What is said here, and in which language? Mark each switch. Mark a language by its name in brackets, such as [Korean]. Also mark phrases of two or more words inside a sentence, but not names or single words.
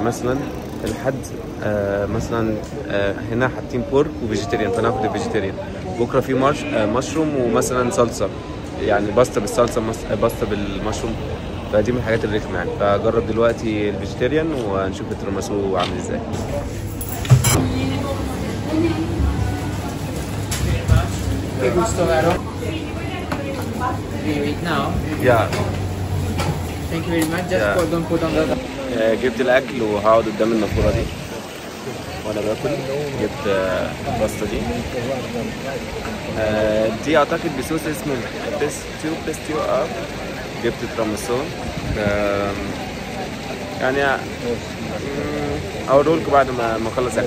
[Arabic] مثلا الحد مثلا هنا حاطين بورك وفيجيتيريان، فانا هاخد الفيجيتيريان. بكره في مشروم ومثلا صلصه يعني، باستا بالصلصه، باستا بالمشروم. فدي من الحاجات الرخمه يعني. فجرب دلوقتي الفيجيتيريان ونشوف التراماسو عامل ازاي. [Italian] Che gusto vero? [English] Wait now. Yeah. Thank you very much. Just don't put on the. [Arabic] جبت الاكل وهقعد قدام النافوره دي وانا باكل. جبت الباستا دي. دي اعتقد بصوص اسمه بيستيو. جبت تراماسو يعني اوريه لكم بعد ما اخلص اكل.